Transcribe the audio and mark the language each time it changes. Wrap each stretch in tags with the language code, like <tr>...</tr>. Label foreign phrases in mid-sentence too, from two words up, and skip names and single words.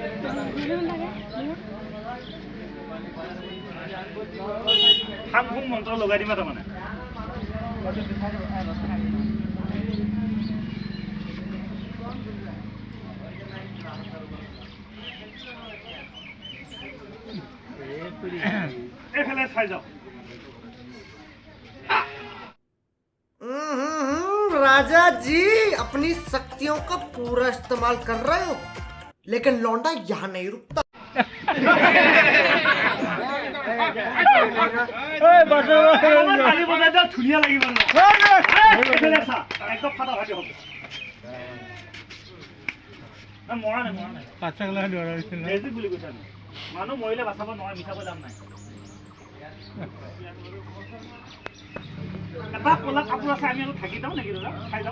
<as>ফাংফুং মন্ত্ৰ লগাই দিম তাৰমানে এইফালে চাই যাও</as> <hi>राजा जी अपनी शक्तियों का पूरा इस्तेमाल कर रहे हो लेकिन लौंडा यहाँ नहीं रुकता</hi> <as>তালি বজাই দিয়ক ধুনীয়া লাগিব একদম ফাটাফাটি হ'ব মৰা নাই মেজিক বুলি কৈছে মানুহ মৰিলে বাচাব নোৱাৰে মিছাব দাম নাই এটা কলা কাপোৰ আছে আমি আৰু থাকি যাওঁ নেকি দাদা চাই যাওঁ</as>